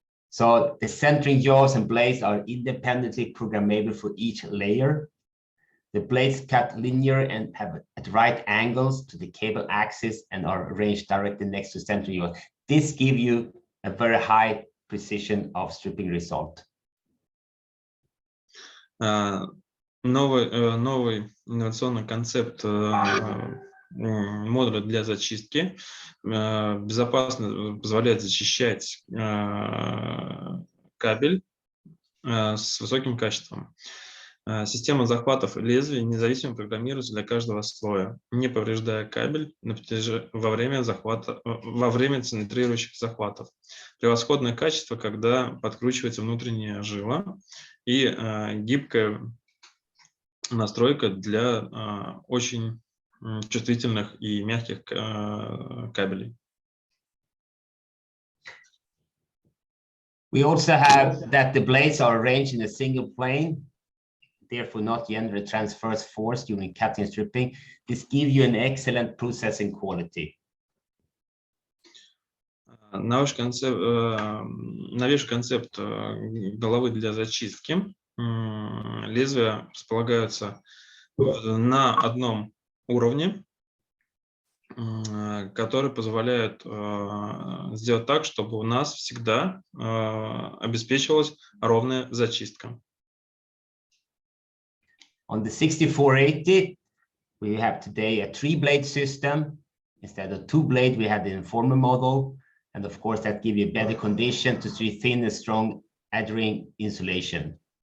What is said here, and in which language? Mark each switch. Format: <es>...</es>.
<en>So the centering jaws and blades are independently programmable for each layer. The blades cut linear and have at right angles to the cable axis and are arranged directly next to center jaws. This gives you a very high precision of stripping result.</en> <ru>Новый инновационный концепт модуля для зачистки безопасно позволяет зачищать кабель с высоким качеством. Система захватов лезвий независимо программируется для каждого слоя, не повреждая кабель во время центрирующих захватов. Превосходное качество, когда подкручивается внутренняя жила, и гибкая настройка для очень чувствительных и мягких кабелей.</ru> <en>We also have that the blades are arranged in a single plane, therefore not generate transverse force during cutting and stripping. This gives you an excellent processing quality.</en> <ru>Новейший концепт головы для зачистки. Лезвия располагаются на одном уровне, который позволяет сделать так, чтобы у нас всегда обеспечивалась ровная зачистка.</ru> <en>On the 6480, we have today a 3-blade system. Instead of 2-blade, we have the Informer model. And of course, that gives you better condition to see thin and strong adhering insulation.</en>